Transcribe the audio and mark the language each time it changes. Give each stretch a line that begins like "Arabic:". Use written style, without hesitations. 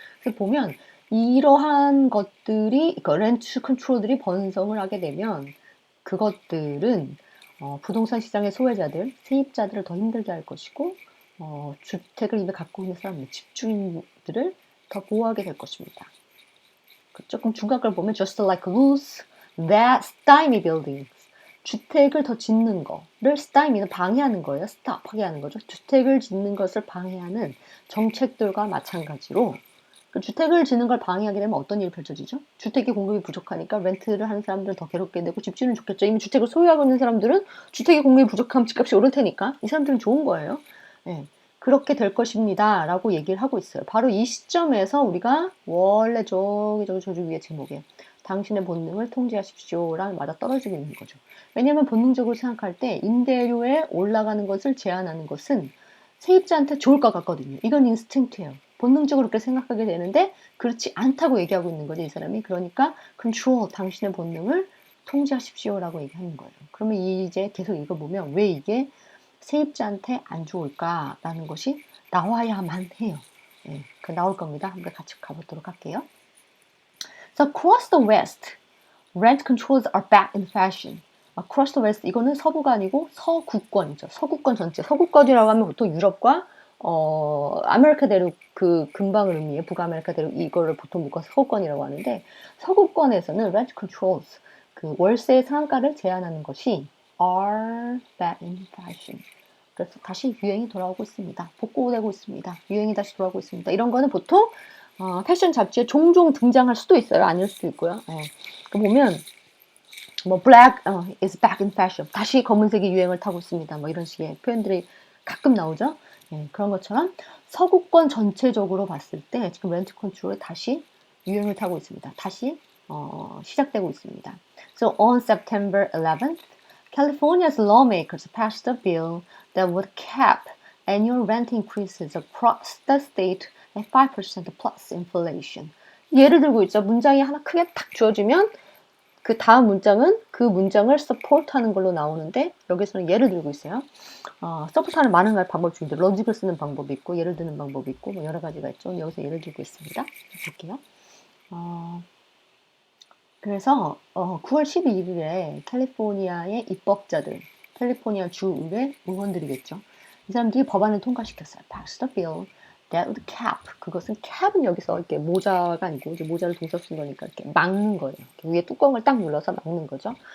Korean: 그래서 보면 이러한 것들이 그러니까 렌트 컨트롤들이 번성을 하게 되면 그것들은 부동산 시장의 소외자들, 세입자들을 더 힘들게 할 것이고 주택을 이미 갖고 있는 사람들, 집주인들을 더 보호하게 될 것입니다. 조금 중간 걸 보면
English: just like rules that stymie buildings.
Korean: 주택을 더 짓는 거를 stymie는 방해하는 거예요. stop하게 하는 거죠. 주택을 짓는 것을 방해하는 정책들과 마찬가지로 그 주택을 짓는 걸 방해하게 되면 어떤 일이 펼쳐지죠? 주택의 공급이 부족하니까 렌트를 하는 사람들은 더 괴롭게 되고 집주인은 좋겠죠. 이미 주택을 소유하고 있는 사람들은 주택의 공급이 부족하면 집값이 오를 테니까 이 사람들은 좋은 거예요. 네. 그렇게 될 것입니다. 라고 얘기를 하고 있어요. 바로 이 시점에서 우리가 원래 저기 위에 제목에 당신의 본능을 통제하십시오. 랑 맞아 떨어지고 있는 거죠. 왜냐하면 본능적으로 생각할 때 임대료에 올라가는 것을 제한하는 것은 세입자한테 좋을 것 같거든요. 이건 인스팅트예요. 본능적으로 그렇게 생각하게 되는데 그렇지 않다고 얘기하고 있는 거죠. 이 사람이. 그러니까 control, 당신의 본능을 통제하십시오. 라고 얘기하는 거예요. 그러면 이제 계속 읽어보면 왜 이게 세입자한테 안 좋을까라는 것이 나와야만 해요. 예, 그 나올 겁니다. 한번 같이 가보도록 할게요.
English: So across the West, rent controls are back in fashion. Across the West
Korean: 이거는 서부가 아니고 서구권이죠. 서구권 전체. 서구권이라고 하면 보통 유럽과 아메리카 대륙 그 근방을 의미해 북아메리카 대륙 이거를 보통 묶어서 서구권이라고 하는데 서구권에서는 rent controls 그 월세 상한가를 제한하는 것이
English: are back in fashion.
Korean: 그래서 다시 유행이 돌아오고 있습니다. 복구되고 있습니다. 유행이 다시 돌아오고 있습니다. 이런 거는 보통 패션 잡지에 종종 등장할 수도 있어요. 아닐 수도 있고요. 보면 뭐
English: black is back in fashion.
Korean: 다시 검은색이 유행을 타고 있습니다. 뭐 이런 식의 표현들이 가끔 나오죠. 그런 것처럼 서구권 전체적으로 봤을 때 지금 렌트 컨트롤이 다시 유행을 타고 있습니다. 다시 시작되고 있습니다.
English: So on September 11th, California's lawmakers passed a bill that would cap annual rent increases across the state at 5% plus inflation.
Korean: 예를 들고 있죠. 문장이 하나 크게 탁 주어지면 그 다음 문장은 그 문장을 support하는 걸로 나오는데 여기서는 예를 들고 있어요. support하는 많은 방법 중인데 런직을 쓰는 방법이 있고 예를 드는 방법이 있고 뭐 여러 가지가 있죠. 여기서 예를 들고 있습니다. 볼게요. 그래서 9월 12일에 캘리포니아의 입법자들, 캘리포니아 주의회 의원들이겠죠. 이 사람들이 법안을 통과시켰어요.
English: Passed a bill that would cap.
Korean: 그것은 cap은 여기서 이렇게 모자가 아니고 이제 모자를 동사 쓴 거니까 이렇게 막는 거예요. 이렇게 위에 뚜껑을 딱 눌러서 막는 거죠.